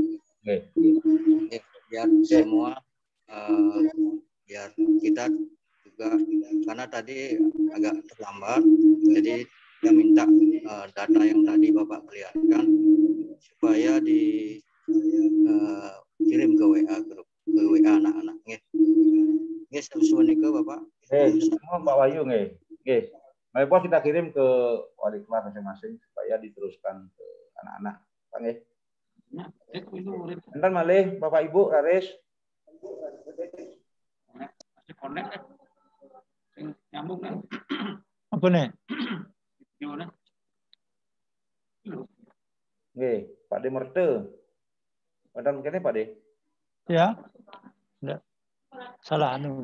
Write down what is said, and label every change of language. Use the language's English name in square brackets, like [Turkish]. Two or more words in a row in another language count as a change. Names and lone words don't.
[Indonesian] Biar semua biar kita juga karena tadi agak terlambat, jadi kita minta data yang tadi Bapak perlihatkan supaya dikirim ke WA grup, ke WA anak-anak. Nggih, sesuai ke Bapak. Semua Pak Wahyu nggih. Nggih. Bapak kita kirim ke wali kelas masing-masing supaya diteruskan ke anak-anak. Pak nggih. [Balinese] Enten malih Bapak Ibu Raris. [Indonesian] Masih connect ya. Nyambung kan? Apa nih? Gimana? Nggih, Pak De Merte. Padahal mungkin Pak De. Ya. Enggak. Salah anu.